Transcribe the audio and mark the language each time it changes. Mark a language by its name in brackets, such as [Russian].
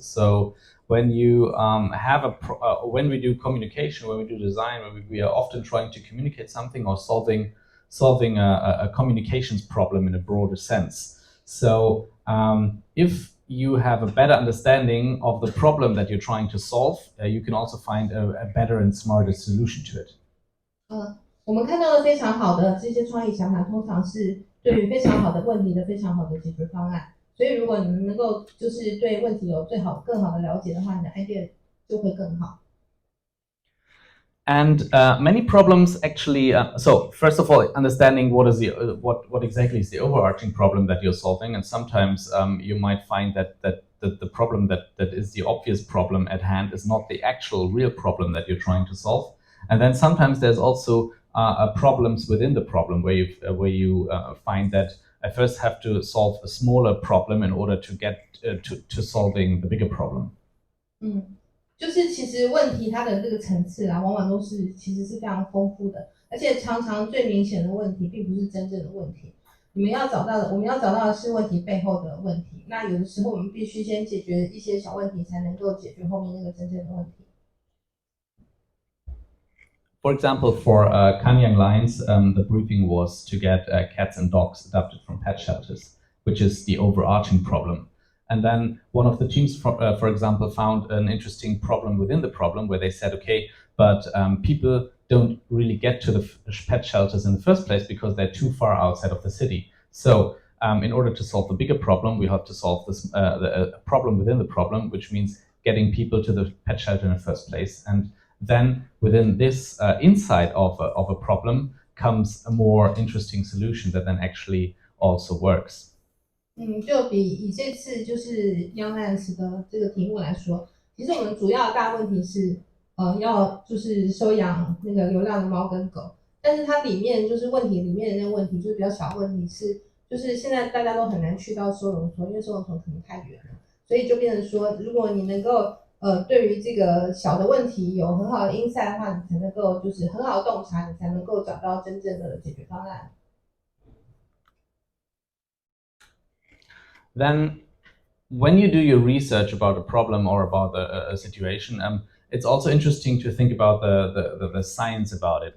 [English] So when you when we do communication, when we do design, when we are often trying to communicate something or solving a communications problem in a broader sense. So if you have a better understanding of the problem that you're trying to solve, you can also find a better and smarter solution to it. [Chinese] 我们看到的非常好的这些创意想法，通常是对于非常好的问题的非常好的解决方案。所以，如果你们能够就是对问题有更好的了解的话，你的 idea 就会更好。 [English] And many problems actually. So first of all, understanding what is what exactly is the overarching problem that you're solving, and sometimes you might find that the problem that is the obvious problem at hand is not the actual real problem that you're trying to solve. And then sometimes there's also problems within the problem where you find that I first have to solve a smaller problem in order to get to solving the bigger problem. [Chinese] 就是其实问题它的这个层次啊，往往都是其实是非常丰富的，而且常常最明显的问题并不是真正的问题。我们要找到的是问题背后的问题。那有的时候我们必须先解决一些小问题，才能够解决后面那个真正的问题。 [English] For example, for Kanyang Lions, the briefing was to get cats and dogs adopted from pet shelters, which is the overarching problem. And then one of the teams, for example, found an interesting problem within the problem where they said, okay, but people don't really get to the pet shelters in the first place because they're too far outside of the city. So in order to solve the bigger problem, we have to solve this the problem within the problem, which means getting people to the pet shelter in the first place. And then within this insight of a problem comes a more interesting solution that then actually also works. [Chinese] 就以这次就是 Young Lions 的这个题目来说，其实我们主要的大问题是，要就是收养那个流浪的猫跟狗，但是它里面就是问题里面的那个问题就是比较小的问题是，就是现在大家都很难去到收容所，因为收容所可能太远了，所以就变成说，如果你能够对于这个小的问题有很好的 insight 的话，你才能够就是很好的洞察，你才能够找到真正的解决方案。 [English] Then when you do your research about a problem or about a situation, it's also interesting to think about the science about it.